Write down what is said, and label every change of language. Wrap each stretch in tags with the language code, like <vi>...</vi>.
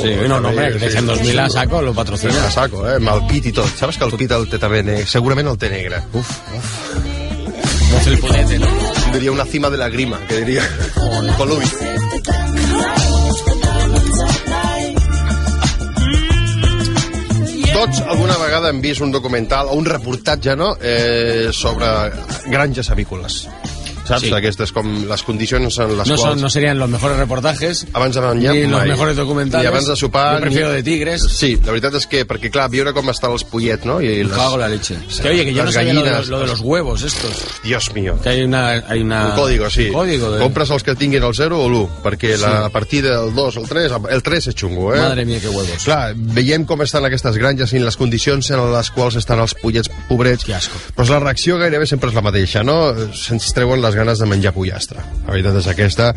<ca>Sí, no, no, crec que en 2000 a saco lo patrocina. A saco, ¿eh? Amb el pit i tot.</ca> <es>¿Sabes que</es> <ca>el pit el té també negre? Segurament el té negre.</ca> <es>Uf, uf. No se le puede tener, ¿no? Diria una cima de la grima, que diria. Colubi.</es> <ca>Tots alguna vegada hem vist un documental o un reportatge, no?, sobre granges avícoles. Saps? Sí. Aquestes com les condicions en les no quals... Son,</ca> <es>no serien los mejores reportajes.</es> <ca>Abans de menjar.</ca> <es>Ni los mejores documentales.</es> <ca>I abans de sopar.</ca> <es>Yo prefiero de tigres.</es> <ca>Sí, la veritat és que, perquè clar, viure com estan els pollets, no?</ca> <es>I les... Cago la leche. Sí. Que oye, que yo no sabía lo de los huevos estos. Dios mío. Que hay una... Un código, sí. Un código. De...</es> <ca>Compres els que tinguin el 0 o l'1, perquè sí. A partir del 2 o el 3, el 3 és xungo, eh?</ca> <es>Madre mía, qué huevos.</es> <ca>Clar, veiem com estan aquestes granges i les condicions en les quals estan els pollets pobrets.</ca> <es>Qué asco.</es> <ca>Però la reacció gairebé sempre és la mateixa, no? Se'ns treuen les ganes de menjar pollastre. La veritat és aquesta.</ca>